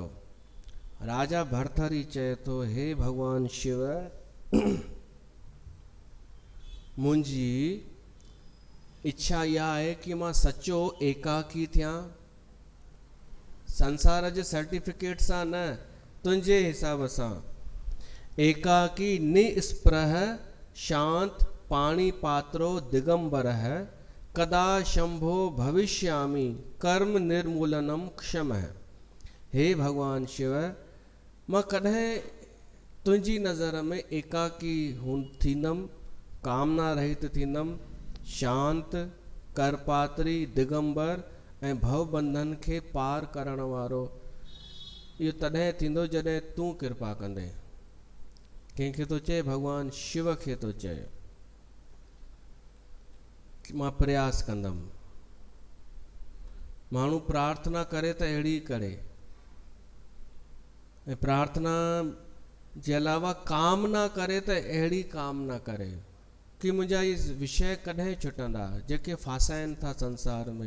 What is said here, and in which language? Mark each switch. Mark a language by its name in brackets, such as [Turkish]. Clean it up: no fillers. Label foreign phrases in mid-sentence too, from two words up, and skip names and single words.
[Sindhi] राजा भरथरी चए थो, हे भगवान शिव, मुंहिंजी इच्छा इहा आहे कि मां सचो एकाकी थियां, संसार जे सर्टिफिकेट सां न, तुंहिंजे हिसाब सां। [Sanskrit] एकाकी निस्पृह शांत पाणी पात्रो दिगंबर है, कदा शंभो भविष्यामि कर्म निर्मूलनम क्षम है। [Sindhi] हे भगवान शिव, मां कॾहिं तुंहिंजी नज़र में एकाकी थींदमि, कामना रहित थींदमि, शांत करपात्री दिगंबर ऐं भव बंधन खे पार करण वारो। इहो तॾहिं थींदो जॾहिं तूं कृपा कंदे। कंहिंखे थो चए, भगवान शिव खे थो चए, मां प्रयास कंदमि। माण्हू प्रार्थना करे त अहिड़ी करे, ऐं प्रार्थना जे अलावा कामना करे त अहिड़ी कामना करे कि मुंहिंजा इहे विषय कॾहिं छुटंदा जेके फासाइनि था संसार में।